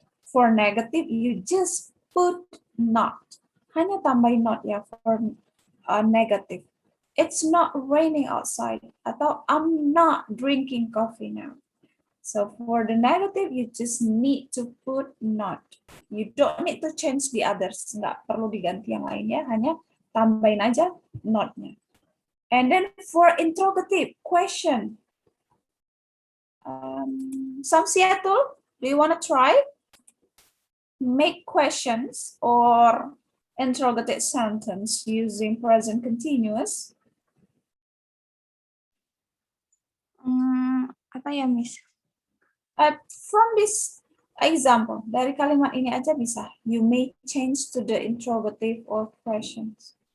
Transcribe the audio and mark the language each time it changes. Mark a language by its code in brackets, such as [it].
[en] For negative, you just put not. [id] Hanya tambahin [en] not ya for negative. It's not raining outside. Atau I'm not drinking coffee now. So for the negative, you just need to put not. You don't need to change the others. [id] Nggak perlu diganti yang lainnya, hanya tambahin aja not-nya. [en] And then for interrogative, question. Samsiatul, do you want to try? Make questions or interrogative sentence using present continuous. [id] Apa ya, Miss? [en] From this example, [id] dari kalimat ini aja bisa. [en] You may change to the interrogative or questions.